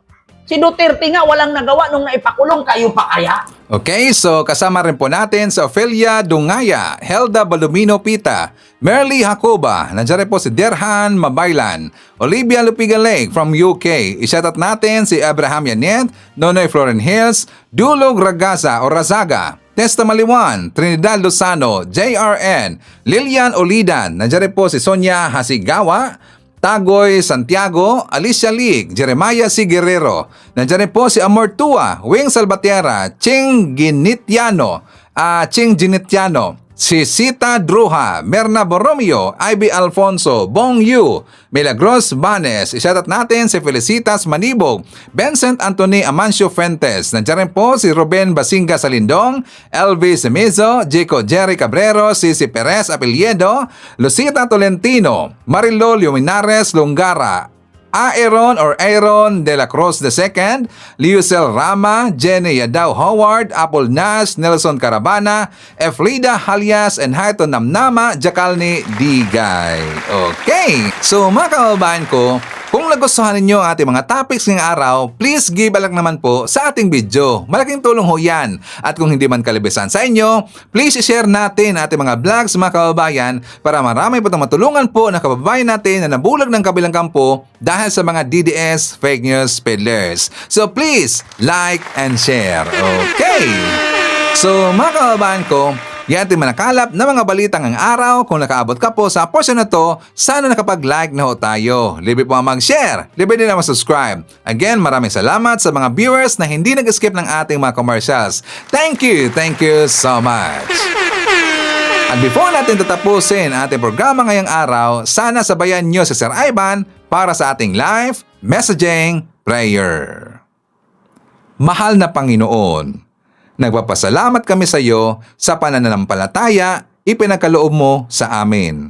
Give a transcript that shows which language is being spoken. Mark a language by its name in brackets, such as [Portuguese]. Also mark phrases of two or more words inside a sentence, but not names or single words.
[Filipino] Si Duterte nga walang nagawa nung naipakulong, kayo pa kaya? Okay, so kasama rin po natin sa Ophelia Dungaya, Helda Baldomino Pita, Merly Jacoba, nandiyan rin po si Derhan Mabaylan, Olivia Lupigaleg from UK, isyatat natin si Abraham Yanet, Nonoy Floren Hills, Dulog Ragaza o Razaga, Testa Maliwan, Trinidad Lozano, JRN, Lilian Olidan, nandiyan rin po si Sonia Hasigawa, Tagoy Santiago, Alicia League, Jeremiah C. Guerrero. Nandiyan rin po si Amor Tua, Wing Salvatierra, Ching Ginitiano, si Sita Druha, Merna Borromeo, Ivy Alfonso, Bong Yu, Milagros Banes, isatat natin si Felicitas Manibog, Vincent Anthony Amancio Fuentes, nandiyan rin po si Ruben Basinga Salindong, Elvis Semizo, Jico Jerry Cabrero, Cici Perez Apeliedo, Lucita Tolentino, Marilol Luminares Lungara, Aaron de la Cruz II, Liusel Rama, Jenny Yadaw Howard, Apple Nas, Nelson Carabana, Eflida Halias, and Hayton Namnama, Jakalni Digay. Okay, so mga kababayan ko, kung nagustuhan ninyo ang ating mga topics ngayong araw, [English] please give a like [Filipino] naman po sa ating video. Malaking tulong ho yan. At kung hindi man kalibisan sa inyo, [English] please share [Filipino] natin ating mga vlogs mga kababayan para marami po itong matulungan po na kababayan natin na nabulag ng kabilang kampo dahil sa mga DDS [English] fake news peddlers. So please, like and share. [Filipino] Okay! So mga kababayan ko, yan ating manakalap na mga balitang ang araw. Kung nakaabot ka po sa portion na to, sana nakapag-like na ho tayo. Libre po ang mag-share. Libre din ang mag-subscribe. Again, maraming salamat sa mga viewers na hindi nag-skip ng ating mga commercials. [English] Thank you so much. [Filipino] At before natin tatapusin ang ating programa ngayong araw, sana sabayan nyo si Sir Ivan para sa ating [English] live messaging prayer. [Filipino] Mahal na Panginoon, nagpapasalamat kami sa iyo sa pananampalataya ipinagkaloob mo sa amin.